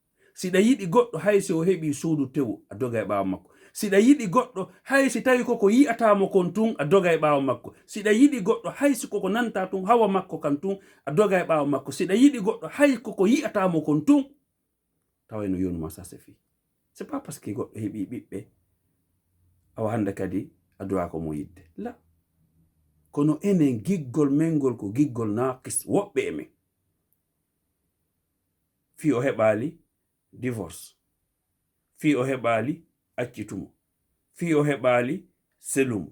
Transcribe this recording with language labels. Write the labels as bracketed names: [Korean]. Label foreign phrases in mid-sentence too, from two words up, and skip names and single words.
[Fula] Siɗa yiɗi goɗɗo hay si o heɓi suudu tewu a doga e ɓawo makko. siɗa yiɗi goɗɗo hay si tawi koko yi'atamo kon tun a doga e ɓaawo makko. siɗa yiɗi goɗɗo hay si koko nanta tun hawa makko kan tun a doga e ɓaawo makko. siɗa yiɗi goɗɗo hay koko yi'atamo kon tun tawayno yonuma sa sefi. [French] c'est pas parce que [Fula] goɗɗo heɓi ɓiɓɓe awa hande kadi a duwa ko mo yidde la. kono enen giggol mengol ko giggol naqis woɓɓe e men. fi o heɓali divorce, fi o heɓali accitumo, fi o heɓali selumo.